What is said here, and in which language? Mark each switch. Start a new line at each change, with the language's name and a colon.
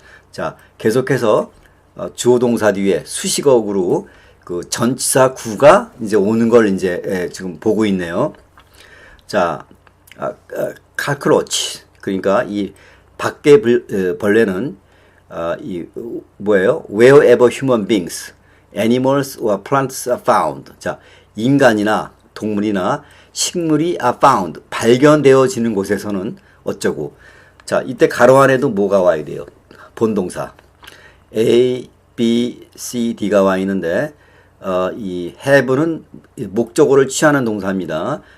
Korean: 자, 계속해서 주어 동사 뒤에 수식어구로 그 전치사 구가 이제 오는 걸 이제 지금 보고 있네요. 자, 칼크로치. 그러니까 이 밖의 벌레는 이 뭐예요?
English: Wherever human beings, animals or plants are found.
Korean: 자, 인간이나 동물이나 식물이
English: are found.
Korean: 발견되어지는 곳에서는 어쩌고. 자, 이때 가로 안에도 뭐가 와야 돼요? 본동사. A, B, C, D가 와 있는데 이 have는 목적어를 취하는 동사입니다.